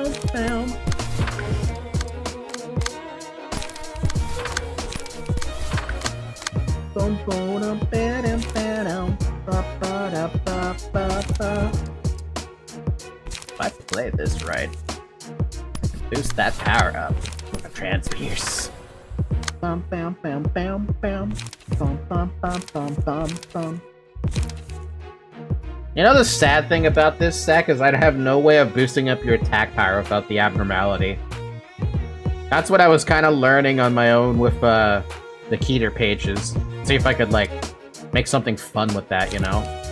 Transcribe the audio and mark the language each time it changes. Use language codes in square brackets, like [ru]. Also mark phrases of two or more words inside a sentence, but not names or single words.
[en] bam. Boom, boom, ba-dum, ba-dum, ba-ba-da-ba-ba-ba. If I play this right, I can boost that power up with a Transpierce. Bum, bam, bam, bam, bam. Bum, bum, bum, bum, bum, bum. You know the sad thing about this set is I'd have no way of boosting up your attack power without the abnormality. That's what I was kind of learning on my own with the Keter pages. See if I could, like, make something fun with that, you know?